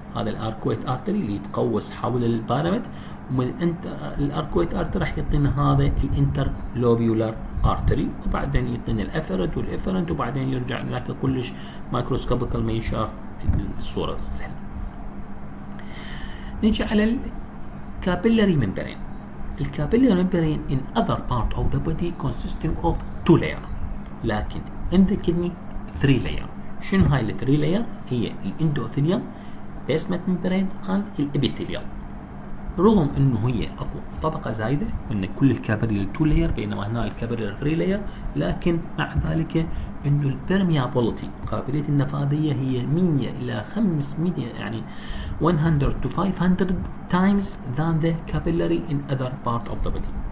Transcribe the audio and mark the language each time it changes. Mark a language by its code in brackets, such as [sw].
[ar] هذا الاركويت ارتري اللي يتقوس حول البارامت، ومن الاركويت ارتري راح يعطينا هذا الانتر لوبيولار ارتري، وبعدين يعطينا الافرنت والافرنت، وبعدين يرجع هناك كلش مايكروسكوبيكال ما ينشاف الصوره سهله. نيجي على الكابيلاري ممبرين. [en] الكابيلاري membrane in other part of the body consisting of 2 layer، لكن in the kidney 3 layer. [ar] شنو هاي ال 3 layer؟ هي الاندوثيليوم، [en] basement membrane and [ar] الابيثيليوم. رغم انه هي اكو طبقه زايده ان كل الكابيلاري 2 لاير بينما هنا الكابيلاري 3 لاير، لكن مع ذلك انه البرميابيلتي قابليه النفاذيه هي 100 الى 500 يعني [en] 100 to 500 times than the capillary in other part of the body.